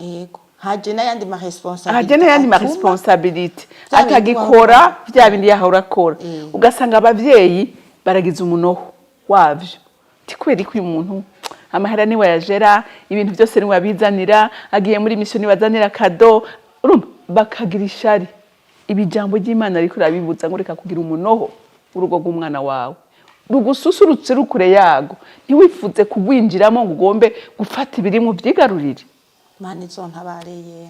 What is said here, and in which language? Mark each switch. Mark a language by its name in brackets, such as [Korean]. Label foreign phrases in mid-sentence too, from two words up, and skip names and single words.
[Rundi] Yego. Haje n'ayandi ma responsabilité. Atagikora bya bindi yahora akora. Ugasanga abavyeyi baragize umunoho wavyo. Tikweri ko uyu muntu amahera ni wayajera ibintu byose ni wabizanira agiye muri mission bazanira kado. Urumva bakagira ishari. Ibijambo ry'Imana riko rabibuza ngo reka kugira umunoho urugo rw'umwana wawe. Rugususurutse rukure yago ntiwifuze kugwinjiramo ngo ugombe gufata ibiri mu byigarurire. Mani zontabareye.